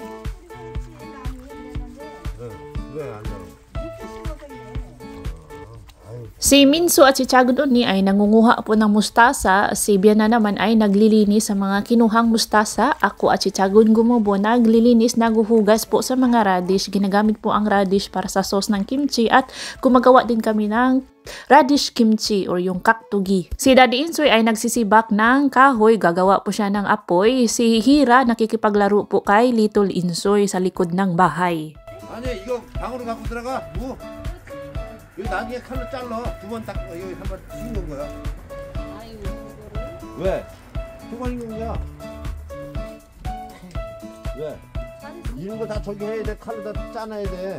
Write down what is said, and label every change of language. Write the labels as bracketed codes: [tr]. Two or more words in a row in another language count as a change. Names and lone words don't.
[ko] 왜안 나와? [tl] Si Minso at si Tiago Oni ay nangunguha po ng mustasa. Si Biana naman ay naglilinis sa mga kinuhang mustasa. Ako at si Tiago Gumubo naglilinis, naguhugas po sa mga radish. Ginagamit po ang radish para sa sauce ng kimchi at gumagawa din kami ng radish kimchi or yung kaktugi. Si Daddy Insoy ay nagsisibak ng kahoy. Gagawa po siya ng apoy. Si Hira nakikipaglaro po kay Little Insoy sa likod ng bahay. [ko] 아니 이거 방으로 갖고 들어가. 뭐? 여기 나중에 칼로 잘라. 2번 딱 여기 한번 휘는 거야. 아유 이거를 왜? 2번 휘는 거야. 왜? 이런 거 다 저기 해야 돼. 칼로 다 짜놔야 돼.